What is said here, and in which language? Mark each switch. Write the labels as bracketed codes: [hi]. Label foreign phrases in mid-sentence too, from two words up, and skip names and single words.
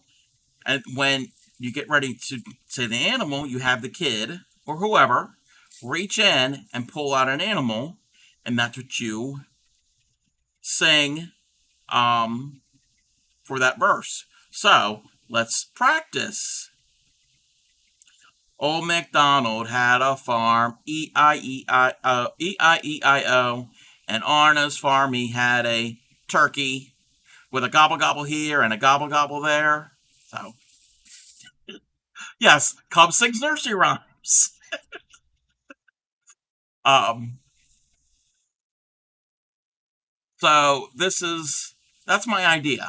[en] And when you get ready to say the animal, you have the kid, or whoever, reach in and pull out an animal, and that's what you sing for that verse. So, let's practice. Old MacDonald had a farm, E-I-E-I-O, E-I-E-I-O, and on his farm he had a turkey with a gobble gobble here and a gobble gobble there. So, yes, Cub sings nursery rhymes. um, so that's my idea.